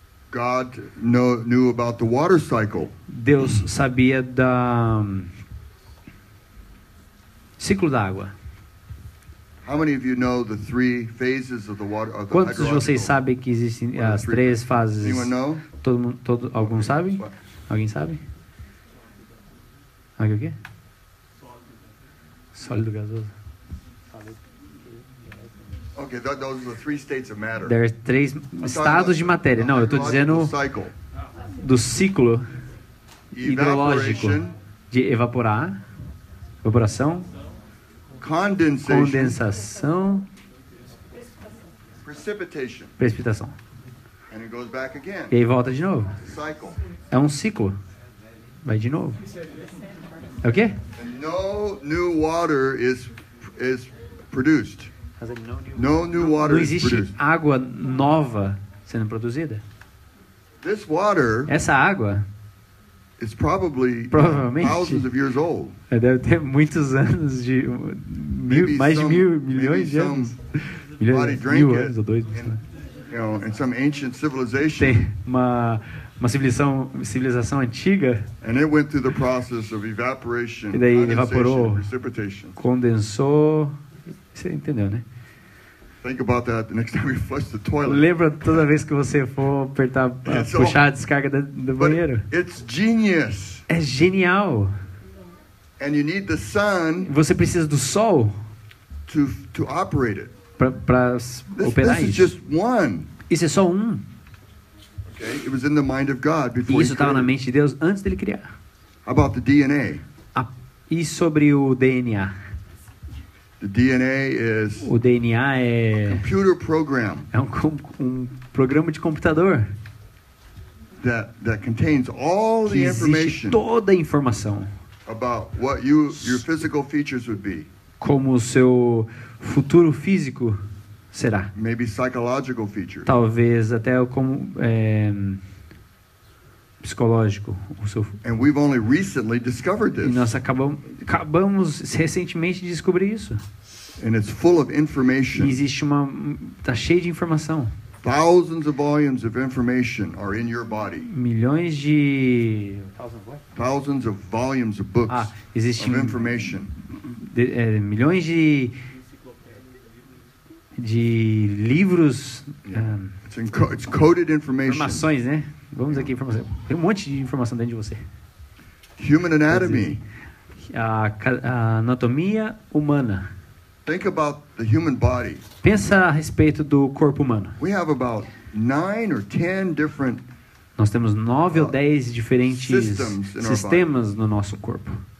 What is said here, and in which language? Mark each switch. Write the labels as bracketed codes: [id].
[en] God knew about the water cycle. [pt] Deus sabia da ciclo da água. [en] How many of you know the three phases of the water? Of the [pt] Quantos de vocês [en] hydrological? [pt] sabem que existem as três fases? [en] Anyone know? [pt] Alguns sabem? [en] What? [pt] Alguém sabe? Aqui o quê? Sólido gasoso. [en] Okay, those are the three states of matter. There are [pt] três estados de matéria. Não, eu estou dizendo [en] Cycle. [pt] do ciclo hidrológico [en] Evaporation, [pt] de evaporação, [en] condensation, [pt] condensação, [en] precipitation, [pt] precipitação. [en] and it goes back again. [pt] E aí volta de novo. [en] Cycle. [pt] É um ciclo. Vai de novo. É o quê? [en] And no new water is produced. No new water [pt] Não [en] is [pt] existe [en] produced. [pt] água nova sendo produzida. [en] This water [pt] Essa água [en] is probably [pt] Provavelmente. [en] thousands of years old. [pt] deve ter muitos anos de mais de milhões de anos. [en] Somebody drank [pt] Mil [en] it [pt] anos ou dois. [en] in some ancient civilization, [pt] Tem uma civilização antiga, [en] and it went through the process of evaporation, [pt] E daí [en] condensation, [pt] evaporou. [en] precipitation. [pt] condensou. Você entendeu, né? [en] Think about that the next time you flush the toilet. [pt] Lembra toda vez que você for apertar, puxar a descarga do [en] But [pt] banheiro? [en] it's genius, [pt] É genial. [en] and you need the sun [pt] Você precisa do sol [en] to operate it. [pt] para operar [en] This is [pt] isso. [en] just one. [pt] Isso é só um. [en] Okay, it was in the mind of God [pt] E [en] before. [pt] isso [en] He [pt] estava na [en] created. [pt] mente de Deus antes dele criar. [en] How about the DNA? [pt] E sobre o DNA? [en] The DNA is [pt] O DNA [en] computer program [pt] é um programa de computador [en] that contains all [pt] que [en] the [pt] existe [en] information [pt] toda a informação. [en] about what your physical features would be, [pt] Como o seu futuro físico será. [en] maybe psychological features. [pt] Talvez até como psicológico. O seu, [en] And we've only recently discovered [pt] e [en] this, [pt] nós acabamos recentemente de descobrir isso. [en] and it's full of [pt] E [en] information. [pt] existe tá cheio de informação. [en] Thousands of volumes of information are in your body. [pt] Milhões de [en] Thousands of volumes of books [pt] existe [en] of information. [pt] milhões de livros, [en] It's coded information. [pt] informações, né? Vamos aqui, informação. Tem um monte de informação dentro de você. [en] Human anatomy. [pt] A anatomia humana. [en] Think about the human body. [pt] Pensa a respeito do corpo humano. [en] We have about 9 or 10 different [pt] Nós temos 9 ou 10 diferentes [en] systems in our [pt] sistemas no nosso corpo